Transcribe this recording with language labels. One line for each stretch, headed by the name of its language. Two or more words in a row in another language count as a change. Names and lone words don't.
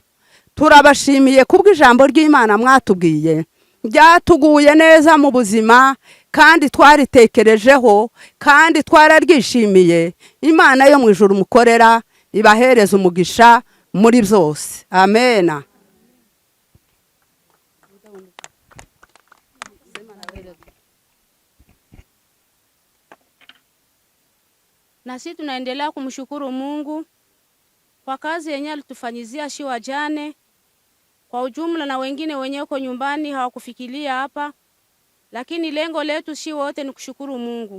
Kinyarwanda: Turabashimiye kubwo ijambo ry'Imana mwatubwiye, ryatuguye neza mu buzima, kandi twaritekerejeho, kandi twararyishimiye. Imana yo mu ijuru mukorera ibahereza umugisha muri byose. Amena.
Swahili: Nasi tunaendelea kumshukuru Mungu kwa kazi yenye alitufanyizia shi wajane kwa ujumla, na wengine wenye uko nyumbani hawakufikiria hapa, lakini lengo letu shi wote ni kushukuru Mungu.